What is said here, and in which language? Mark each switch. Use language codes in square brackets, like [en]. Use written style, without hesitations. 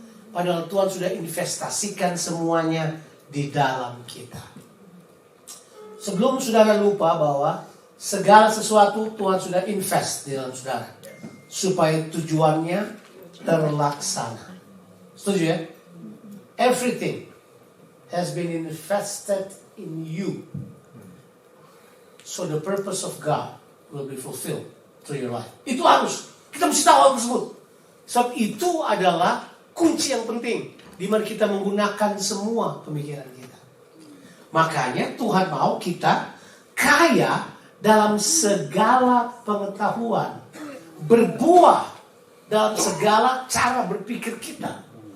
[id] Padahal Tuhan sudah investasikan semuanya di dalam kita. Sebelum saudara lupa bahwa segala sesuatu Tuhan sudah invest di dalam saudara. Supaya tujuannya terlaksana. Setuju ya? [en] Everything has been invested in you. So the purpose of God will be fulfilled through your life. [id] Itu harus. Kita mesti tahu hal tersebut. Sebab itu adalah kunci yang penting di mana kita menggunakan semua pemikiran kita. Makanya Tuhan mau kita kaya dalam segala pengetahuan, berbuah dalam segala cara berpikir kita.